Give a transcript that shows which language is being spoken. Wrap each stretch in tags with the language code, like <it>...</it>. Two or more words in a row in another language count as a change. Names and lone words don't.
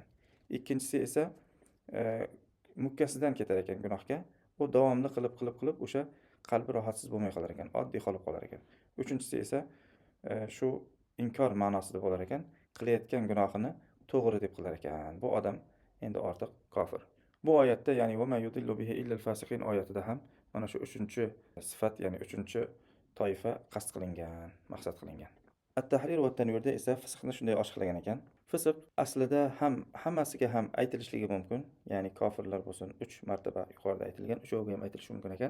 <uz>Ikkinchisi esa mukkasidan ketar ekan gunohga. U davomli qilib o'sha qalbi rohatsiz bo'lmay qolar ekan, oddiy qolib qolar ekan. Uchinchisi esa shu inkor ma'nosida bo'lar ekan, qilayotgan gunohini to'g'ri deb qilar ekan. Bu odam endi ortiq kofir. Bu oyatda, ya'ni</uz> <ar>وما يضل به إلا الفاسقين</ar> <uz>oyatida ham mana shu 3-sifat, ya'ni 3-toifa qasd qilingan, maqsad qilingan. At-tahrir va tanvirda esa fisqni shunday oshkirlagan ekan. Fisq aslida ham hammasiga ham aytilishligi mumkin, ya'ni kofirlar bo'lsin 3 martaba yuqorida aytilgan, o'shoga ham aytilishi mumkin ekan.</uz>